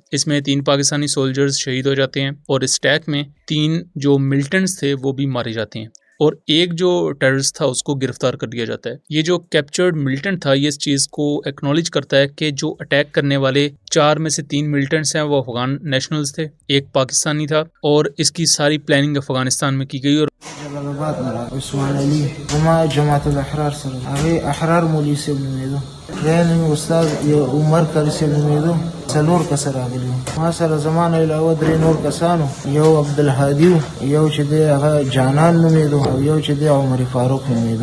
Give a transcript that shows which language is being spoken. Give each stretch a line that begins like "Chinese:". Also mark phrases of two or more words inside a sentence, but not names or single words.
Urdu: اس میں 3 پاکستانی سولجرز شہید ہو جاتے ہیں اور اس اٹیک میں 3 جو ملیٹنٹس تھے وہ بھی مارے جاتے ہیں اور ایک جو ٹیررسٹ تھا اس کو گرفتار کر دیا جاتا ہے. یہ جو
English: captured militant
Urdu: تھا یہ اس چیز کو ایکنالج کرتا ہے کہ جو اٹیک کرنے والے 4 میں سے 3 ملیٹنٹس ہیں وہ
English: Afghan nationals
Urdu: تھے، ایک پاکستانی تھا، اور اس کی ساری پلاننگ افغانستان میں کی گئی. और
Pashto: عثمان علي وما جماعة الأحرار سر هغه أحرار مولوي سیب نومیدو غیر استاد عمر کاری سیب نومیدو څلور کس راغلي ما سره زمانه علاوه درې نور کسانو، یو عبدالهادي یو چې دی هغه جانان نومیدو او یو چې دی عمر فاروق نومیدو.